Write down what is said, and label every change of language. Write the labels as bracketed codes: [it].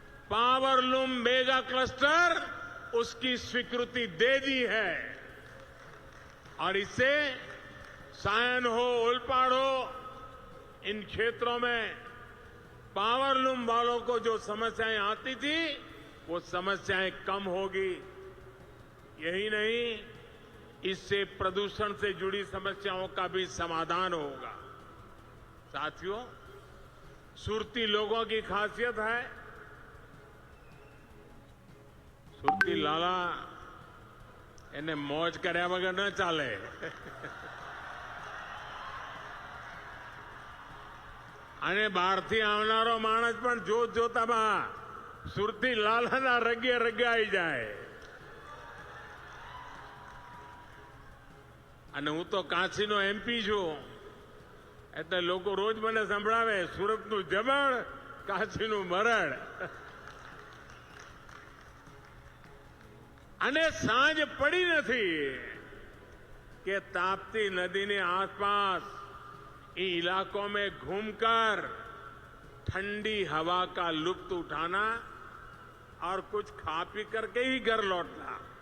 [hi] Powerloom mega cluster उसकी स्वीकृति दे दी है और इससे सायन हो, ओलपाड़ हो, इन क्षेत्रों में पावरलूम वालों को जो समस्याएं आती थी वो समस्याएं कम होगी। यही नहीं, इससे प्रदूषण से जुड़ी समस्याओं का भी समाधान होगा। साथियों, सुरती लोगों की खासियत है, [gu] સુરતી લાલા એને મોજ કર્યા વગર ન ચાલે। અને બહારથી આવનારો માણસ પણ જોતામાં સુરતી લાલાના રગે રગાઈ જાય। અને હું તો કાશીનો એમપી છું, એટલે લોકો રોજ મને સંભળાવે સુરતનું જમણ, કાશીનું મરણ। અને સાંજ પડી નથી [hi] कि ताप्ती नदी ने आसपास इन इलाकों में घूमकर ठंडी हवा का लुत्फ उठाना और कुछ खा पी करके ही घर लौटना।